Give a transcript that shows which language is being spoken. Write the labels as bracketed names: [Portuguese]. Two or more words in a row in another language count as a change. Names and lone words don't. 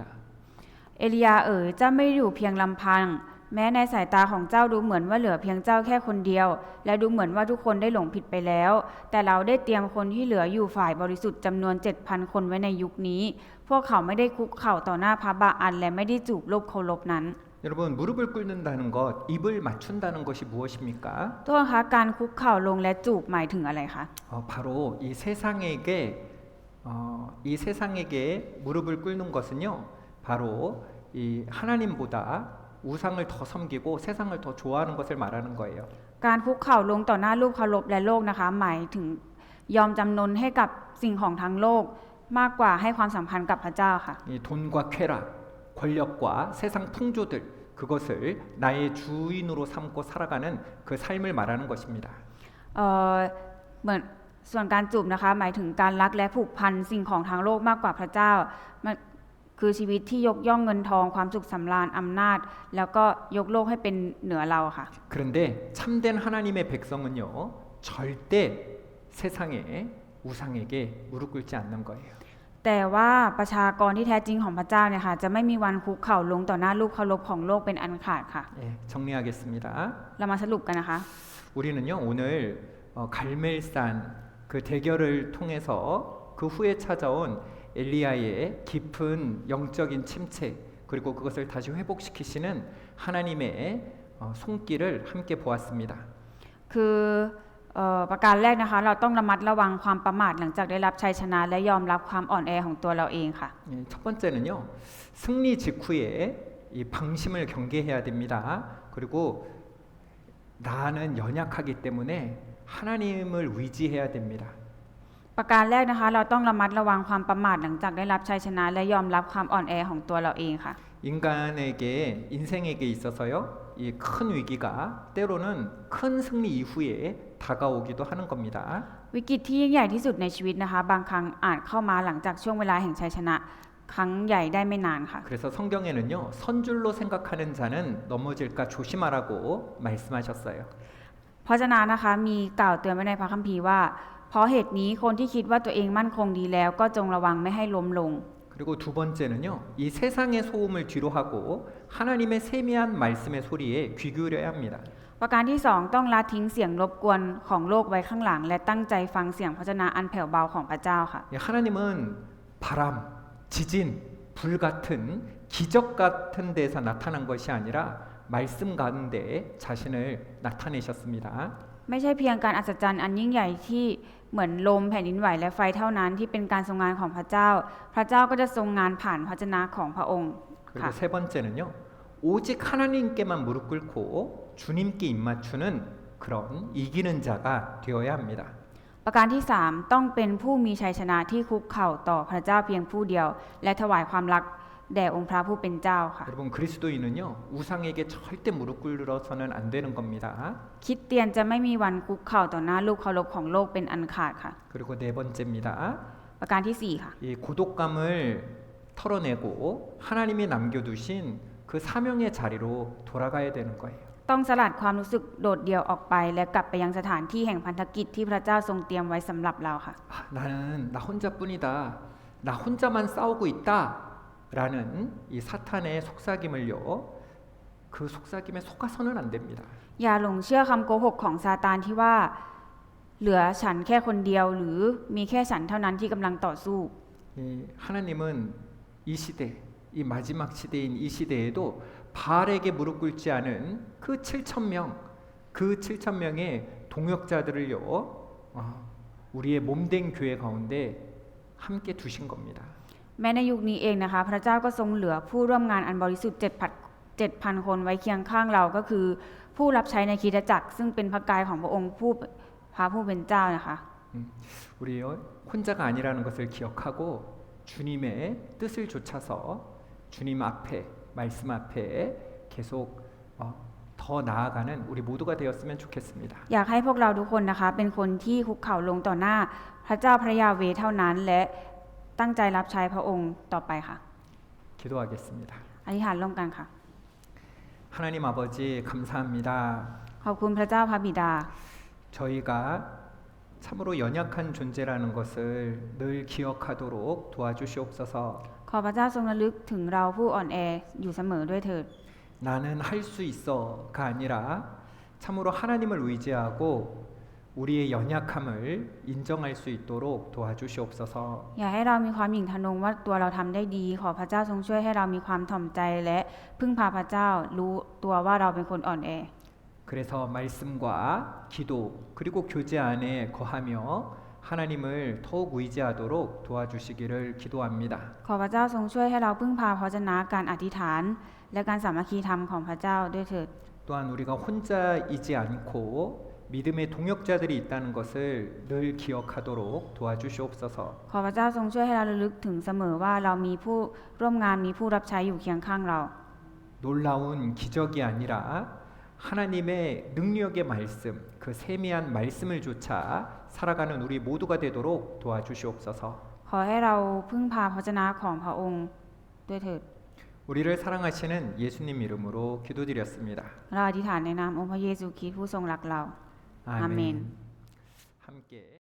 [Thai] เอลียาเจ้าไม่อยู่เพียงลำพังแม้ในสายตาของเจ้าดูเหมือนว่าเหลือเพียงเจ้าแค่คนเดียวและดูเหมือนว่าทุกคนได้หลงผิดไปแล้วแต่เราได้เตรียมคนที่เหลืออยู่ฝ่ายบริสุทธิ์จำนวน 7,000 คนไว้ในยุคนี้พวกเขาไม่ได้คุกเข่าต่อหน้าพระบาอันและไม่ได้จูบรูปเคารพนั้น [Korean] 여러분 무릎을 꿇는다는 것, 입을 맞춘다는 것이 무엇입니까? [Thai] ทุกคนคะการคุกเข่าลงและจูบหมายถึงอะไรคะ [Korean] 바로 이 세상에게 무릎을 꿇는 것은요 바로 이 하나님보다 우상을 더 섬기고 세상을 더 좋아하는 것을 말하는 거예요. [Thai] การคุกเข่าลงต่อหน้ารูปเคารพและโลกนะคะหมายถึงยอมจำนนให้กับสิ่งของทั้งโลกมากกว่าให้ความสัมพันธ์กับพระเจ้าค่ะ [Korean] 이 돈과 쾌락, 권력과 세상 풍조들 그것을 나의 주인으로 삼고 살아가는 그 삶을 말하는 것입니다. [Thai] เหมือนส่วนการจูบนะคะหมายถึงการรักและผูกพันสิ่งของทางโลกมากกว่าพระเจ้ามันคือชีวิตที่ยกย่องเงินทองความสุขสำราญอำนาจแล้วก็ยกโลกให้เป็นเหนือเราค่ะ [Korean] 그런데 참된 하나님의 백성은요 절대 세상의 우상에게 무릎 꿇지 않는 거예요. [Thai] แต่ว่าประชากรที่แท้จริงของพระเจ้าเนี่ยค่ะจะไม่มีวันคุกเข่าลงต่อหน้ารูปเคารพของโลกเป็นอันขาดค่ะ [Korean] 예, 정리하겠습니다. [Thai] เรามาสรุปกันนะคะ [Korean] 우리는요 오늘 갈멜산 그 대결을 통해서 그 후에 찾아온 엘리야의 깊은 영적인 침체 그리고 그것을 다시 회복시키시는 하나님의 손길을 함께 보았습니다. [Thai] คือประการแรกนะคะเราต้องระมัดระวังความประมาทหลังจากได้รับชัยชนะและยอมรับความอ่อนแอของตัวเราเองค่ะ [Korean] 예, 첫 번째는요 승리 직후에 이 방심을 경계해야 됩니다. 그리고 나는 연약하기 때문에 하나님을 위지해야 됩니다. [Thai] ประการแรกนะคะเราต้องระมัดระวังความประมาทหลังจากได้รับชัยชนะและยอมรับความอ่อนแอของตัวเราเองค่ะ [Korean] 인간에게 인생에게 있어서요 이 큰 위기가 때로는 큰 승리 이후에 다가오기도 하는 겁니다. [Thai] วิกฤตที่ยิ่งใหญ่ที่สุดในชีวิตนะคะบางครั้งอาจเข้ามาหลังจากช่วงเวลาแห่งชัยชนะครั้งใหญ่ได้ไม่นานค่ะ [Korean] 그래서 성경에는요 선줄로 생각하는 자는 넘어질까 조심하라고 말씀하셨어요. [Thai] เพราะฉะนั้นนะคะมีกล่าวเตือนไว้ในพระคัมภีร์ว่าเพราะเหตุนี้คนที่คิดว่าตัวเองมั่นคงดีแล้วก็จงระวังไม่ให้ล้มลง [Korean] 그리고 두 번째는요 이 세상의 소음을 뒤로 하고 하나님의 세미한 말씀의 소리에 귀 기울여야 합니다. [Thai] ประการที่2ต้องละทิ้งเสียงรบกวนของโลกไว้ข้างหลังและตั้งใจฟังเสียงพระวจนะอันแผ่วเบาของพระเจ้าค่ะ [Korean] 하나님은 바람, 지진, 불 같은 기적 같은 데서 나타난 것이 아니라 말씀 가운데 자신을 나타내셨습니다. [Thai] ไม่ใช่เพียงการอัศจรรย์อันยิ่งใหญ่ที่เหมือนลมแผ่นดินไหวและไฟเท่านั้นที่เป็นการทรงงานของพระเจ้า พระเจ้าก็จะทรงงานผ่านพระวจนะของพระองค์ [Korean] 그리고 [Thai] ค่ะ [Korean] 세 번째는요 오직 하나님께만 무릎 꿇고 주님께 입맞추는 그런 이기는 자가 되어야 합니다. [Thai] ประการที่3ต้องเป็นผู้มีชัยชนะที่คุกเข่าต่อพระเจ้าเพียงผู้เดียว และถวายความรักแด่องค์พระผู้เป็นเจ้าค่ะ [Korean] 여러분 그리스도인은요 우상에게 절대 무릎 꿇어서는 안 되는 겁니다. [Thai] คริสเตียนจะไม่มีวันคุกเข่าต่อหน้ารูปเคารพของโลกเป็นอันขาดค่ะ [Korean] 그리고 네 번째입니다. [Thai] ประการที่4ค่ะ [Korean] 이 고독감을 털어내고 하나님이 남겨두신 그 사명의 자리로 돌아가야 되는 거예요. [Thai] ต้องสลัดความรู้สึกโดดเดี่ยวออกไป และกลับไปยังสถานที่แห่งพันธกิจที่พระเจ้าทรงเตรียมไว้สำหรับเราค่ะ [Korean] 나는 나 혼자뿐이다. 나 혼자만 싸우고 있다. 라는 이 사탄의 속삭임을요. 그 속삭임에 속아서는 안 됩니다. [Thai] อย่าหลงเชื่อคำโกหกของซาตานที่ว่า เหลือฉันแค่คนเดียวหรือมีแค่ฉันเท่านั้นที่กำลังต่อสู้ [Korean] 이 하나님은 이 시대, 이 마지막 시대인 이 시대에도 바알에게 무릎 꿇지 않은 그 7,000명, 그 7,000명의 동역자들을요. 우리의 몸된 교회 가운데 함께 두신 겁니다. [Thai] แม้ในยุคนี้เองนะคะพระเจ้าก็ทรงเหลือผู้ร่วมงานอันบริสุทธิ์7,000 คนไว้เคียงข้างเราก็คือผู้รับใช้ในคริสตจักรซึ่งเป็นพระกายของพระองค์พระผู้เป็นเจ้านะคะ [Korean] 우리 혼자가 아니라는 것을 기억하고 주님의 뜻을 좇아서 주님 앞에 말씀 앞에 계속 더 나아가는 우리 모두가 되었으면 좋겠습니다. [Thai] อยากให้พวกเราทุกคนนะคะเป็นคนที่คุกเข่าลงต่อหน้าพระเจ้าพระยาเวห์เท่านั้นและตั้งใจรับใช้พระองค์ต่อไปค่ะ [Korean] 기도하겠습니다. [Thai] อธิษฐานร่วมกันค่ะ [Korean] 하나님 아버지 감사합니다. [Thai] ขอบคุณพระเจ้าพระบิดา [Korean] 저희가 참으로 연약한 존재라는 것을 늘 기억하도록 도와주시옵소서. [Thai] ขอพระเจ้าทรงระลึกถึงเราผู้อ่อนแออยู่เสมอด้วยเถิด [Korean] 나는 할 수 있어가 아니라 참으로 하나님을 의지하고 우리의 연약함을 인정할 수 있도록 도와주시옵소서. [Thai] อย่าให้เรามีความหยิ่งทะนงว่าตัวเราทำได้ดีขอพระเจ้าทรงช่วยให้เรามีความถ่อมใจและพึ่งพาพระเจ้ารู้ตัวว่าเราเป็นคนอ่อนแอ [Korean] 그래서 말씀과 기도 그리고 교제 안에 거하며 하나님을 더욱 의지하도록 도와주시기를 기도합니다. [Thai] ขอพระเจ้าทรงช่วยให้เราพึ่งพาพระวจนะการอธิษฐาน และการสามัคคีธรรมของพระเจ้าด้วยเถิด [Korean] 또한 우리가 혼자이지 않고 믿음의 동역자들이 있다는 것을 늘 기억하도록 도와주시옵소서. [Thai] ขอพระเจ้าทรงช่วยให้เราระลึกถึงเสมอว่าเรามีผู้ร่วมงานมีผู้รับใช้อยู่เคียงข้างเรา [Korean] 놀라운 기적이 아니라 하나님의 능력의 말씀, 그 그 세미한 말씀을 조차 살아가는 우리 모두가 되도록 도와주시옵소서. [Thai] ขอให้เราพึ่งพาพระวจนะของพระองค์ด้วยเถิด [Korean] 우리를 사랑하시는 예수님 이름으로 기도드렸습니다. [Thai] เราอธิษฐานในนามองค์พระเยซูคริสต์ผู้ทรงรักเรา [Korean] 아멘. 아멘. 함께